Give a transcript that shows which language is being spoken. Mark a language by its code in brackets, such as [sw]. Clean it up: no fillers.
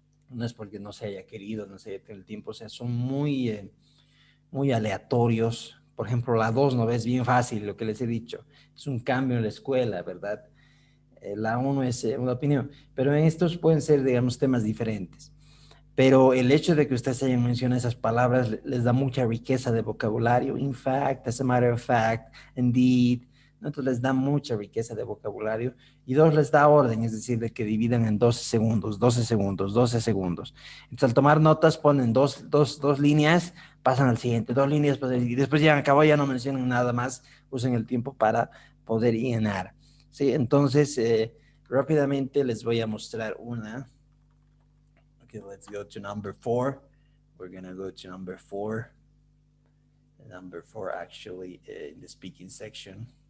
[es] No es porque no se haya querido, no se haya tenido el tiempo, o sea, son muy, muy aleatorios. Por ejemplo, la 2 no es bien fácil, lo que les he dicho. Es un cambio en la escuela, ¿verdad? La 1 es una opinión, pero en estos pueden ser, digamos, temas diferentes. Pero el hecho de que ustedes hayan mencionado esas palabras les da mucha riqueza de vocabulario. [en] In fact, as a matter of fact, indeed. [es] Entonces les da mucha riqueza de vocabulario. Y 2 les da orden, es decir, de que dividan en 12 segundos, 12 segundos, 12 segundos. Entonces al tomar notas ponen dos líneas, pasan al siguiente, 2 líneas, y después ya acabó, ya no mencionan nada más, usen el tiempo para poder llenar. ¿Sí? Entonces, rápidamente les voy a mostrar una. [en] Okay, let's go to number 4. We're going to go to number 4. Number 4 actually in the speaking section.